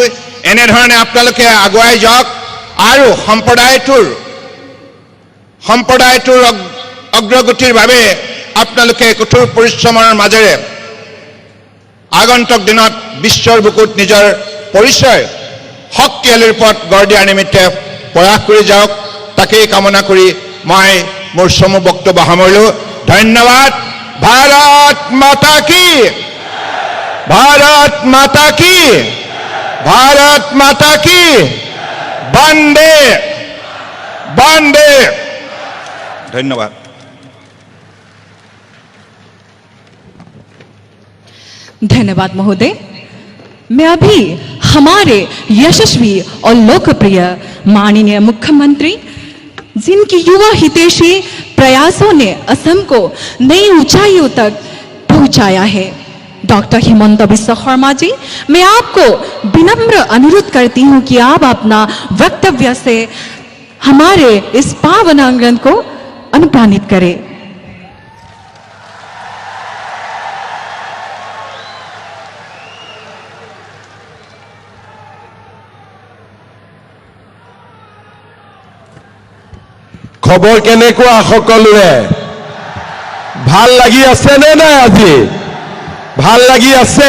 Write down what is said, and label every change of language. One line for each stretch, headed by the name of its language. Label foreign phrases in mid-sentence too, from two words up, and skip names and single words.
Assamese: এনেধৰণে আপোনালোকে আগুৱাই যাওক আৰু সম্প্ৰদায়টোৰ অগ্ৰগতিৰ বাবে আপোনালোকে কঠোৰ পৰিশ্ৰমৰ মাজেৰে আগন্তুক দিনত বিশ্বৰ বুকুত নিজৰ পৰিচয় শক্তিশালী ৰূপত গঢ় দিয়াৰ নিমিত্তে প্ৰয়াস কৰি যাওক, তাকেই কামনা কৰি মই মোৰ চমু বক্তব্য সামৰিলোঁ। ধন্যবাদ।
Hindi: भारत माता की, भारत माता की, भारत माता की, वंदे वंदे।
Assamese: ধন্যবাদ।
Hindi: धन्यवाद महोदय। मैं अभी हमारे यशस्वी और लोकप्रिय माननीय मुख्यमंत्री, जिनकी युवा हितैषी प्रयासों ने असम को नई ऊंचाइयों तक पहुंचाया है, डॉक्टर हिमंता बिस्वा शर्मा जी, मैं आपको विनम्र अनुरोध करती हूं कि आप अपना वक्तव्य से हमारे इस पावन आंगन को अनुप्राणित करें।
Assamese: খবৰ কেনেকুৱা সকলোৰে? ভাল লাগি আছে নে নাই? আজি ভাল লাগি আছে?